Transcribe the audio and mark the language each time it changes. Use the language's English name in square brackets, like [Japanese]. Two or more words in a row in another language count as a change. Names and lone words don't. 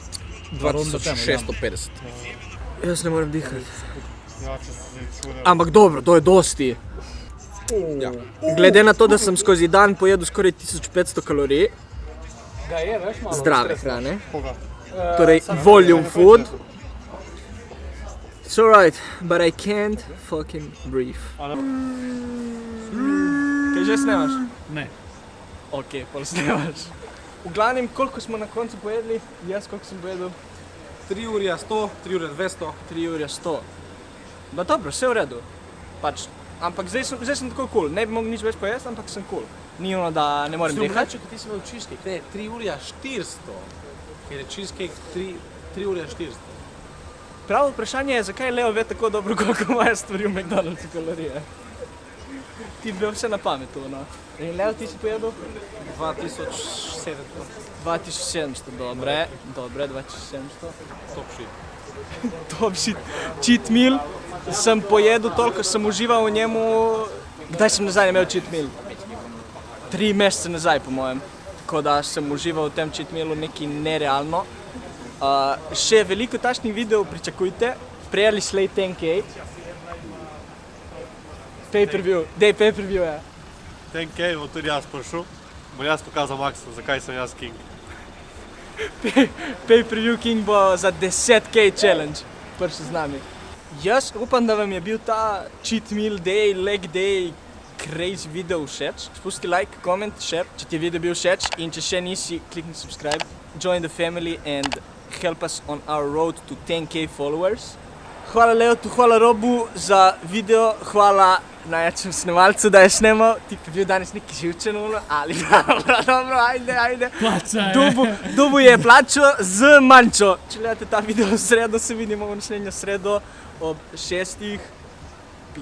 [Slovenian] 2650. Jaz ne morem dihat. Ampak dobro, to je dosti. Ja. Glede na to, da sem skozi dan pojedel skoraj 1500 kalorij, ga je, veš, malo. zdrave hrane, torej [English] volume food. It's alright, but I can't fucking breathe. [Slovenian] Kaj že snemaš? Ne. Ok, pol snemaš. V glavnem, koliko smo na koncu pojedli? Jaz koliko sem pojedel? 3 urja 100, 3 urja 200. 3 urja 100. Da dobro, vse v redu. Pač, ampak zdaj sem tako cool. Ne bi mogel nič več pojesti, ampak sem cool. Ni ono, da ne morem dihati. Ti si imel cheesecake, ne, 3 urja 400. Ker je cheesecake 3 urja 400. Pravo vprašanje je, zakaj Leo ve tako dobro, koliko imajo stvari v McDonald'su kalorije. Ti bi vse na pamet, no. In Leo, ti si pojedel? 2700. 2700, dobre, 2700. [English] Top shit. Top shit. Cheat meal. [Slovenian] Sem pojedel toliko, sem užival v njemu. Kdaj sem nazaj imel [English] cheat meal? [Slovenian] 3 mesece nazaj, po mojem. Tako da sem užival v tem [English] cheat mealu [Slovenian] nekaj nerealno. Še veliko takšnih videov pričakujte. Prej ali slej 10K. Pay-per-view. Dej pay-per-view, ja. 10K, bom tudi jaz prišel. Bom jaz pokazal Maxu, zakaj sem jaz king. [English] Pay-per-view king [Slovenian] bo za 10K challenge prišel z nami. Jaz upam, da vam je bil ta [English] cheat meal day, leg day, crazy video [Slovenian] všeč. Spusti [English] like, comment, share, [Slovenian] če ti je video bil všeč in če še nisi, klikni subscribe, [English] join the family and help us on our road to 10K followers. [Slovenian] Hvala Leotu, hvala Robu za video, hvala najjačem snemalcu, da je snemal. Ti pa bil danes neki živčen, ali dobro, ajde. Dubu je plačal z mančo. Če gledate ta video v sredo, se vidimo v naslednjo sredo ob 6.